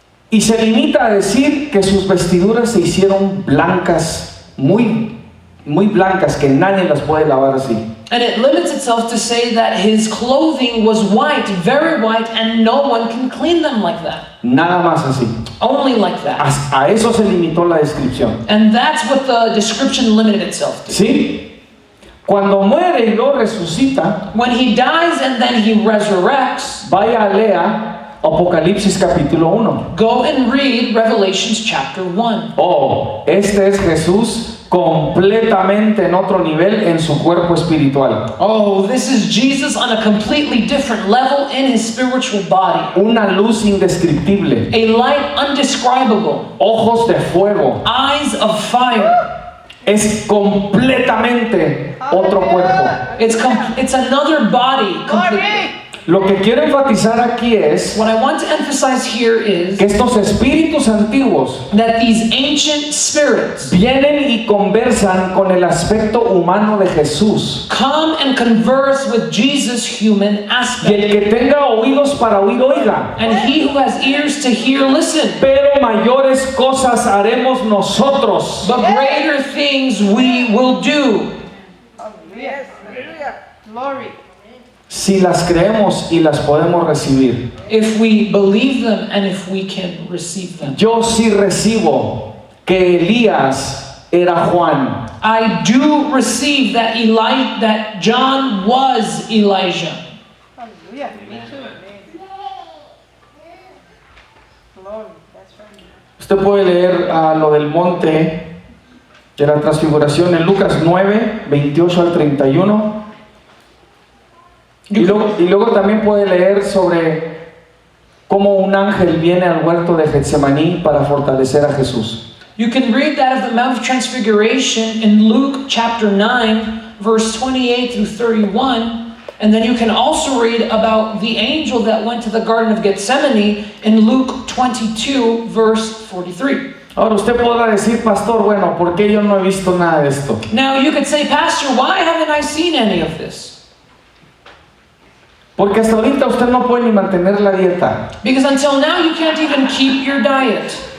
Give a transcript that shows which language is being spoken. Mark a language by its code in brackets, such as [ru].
[es] Y se limita a decir que sus vestiduras se hicieron blancas, muy blancas, que nadie las puede lavar así. [en] And it limits itself to say that his clothing was white, very white, and no one can clean them like that. [es] Nada más así. [en] Only like that. [es] A eso se limitó la descripción. [en] And that's what the description limited itself to. [es] ¿Sí? Cuando muere y lo resucita, [en] When he dies and then he resurrects, [es] vaya a lea Apocalipsis capítulo 1. [en] go and read Revelations chapter 1. [es] Oh, este es Jesús completamente en otro nivel en su cuerpo espiritual. [en] Oh, this is Jesus on a completely different level in his spiritual body. [es] Una luz indescriptible, [en] A light undescribable, [es] ojos de fuego. [en] eyes of fire. [es] Es completamente otro cuerpo. [en] It's another body completely. Glory. [es] Lo que quiero enfatizar aquí es [en] What I want to emphasize here is [es] que estos espíritus antiguos [en] that these ancient spirits [es] vienen y conversan con el aspecto humano de Jesús. [en] come and converse with Jesus' human [es] Y [en] aspect. [es] el que tenga oídos para oír, oiga. [en] And he who has ears to hear, listen. [es] Pero mayores cosas haremos nosotros. [en] But greater things we will do Hallelujah. Hallelujah. Glory. [es] Si las creemos y las podemos recibir. [en] if we believe them and if we can receive them. [es] Yo sí recibo que Elías era Juan. [en] I do receive that John was Elijah. Hallelujah. Me too. Glory. That's right. [es] Usted puede leer lo del monte de la transfiguración en Lucas 9, 28 al 31. Y luego también puede leer sobre cómo un ángel viene al huerto de Getsemaní para fortalecer a Jesús. [en] You can read that of the Mount of Transfiguration in Luke chapter 9, verse 28 through 31. And then you can also read about the angel that went to the Garden of Gethsemane in Luke 22, verse 43. [es] Ahora usted podrá decir, pastor, bueno, ¿por qué yo no he visto nada de esto? [en] Now you could say, Pastor, why haven't I seen any of this? [es] Porque hasta ahorita usted no puede ni mantener la dieta. [en] Because until now you can't even keep your diet.